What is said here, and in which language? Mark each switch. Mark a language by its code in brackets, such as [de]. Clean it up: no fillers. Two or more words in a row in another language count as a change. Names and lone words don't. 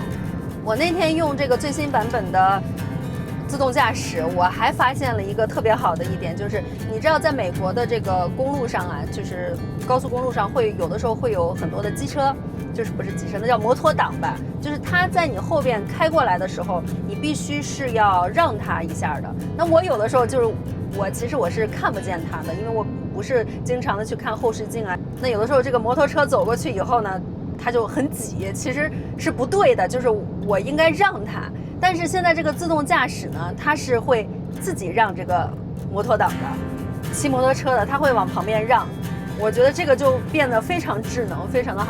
[zh] 我那天用這個最新版本的自動駕駛，我還發現了一個特別好的一點，就是你知道在美國的這個公路上啊，就是高速公路上有的時候会有很多的機車。就是不是機車，那叫摩托黨吧。就是他在你後邊開過來的時候，你必須是要讓他一下的。那我有的時候就是其實我是看不見他的，因為我不是經常的去看後視鏡啊。那有的時候這個摩托車走過去以後呢，他就很擠，其實是不對的，就是我應該讓他。但是現在這個自動駕駛呢，它是會自己讓這個摩托黨的，騎摩托車的，他會往旁邊讓。我覺得這個就變得非常智能，非常的好。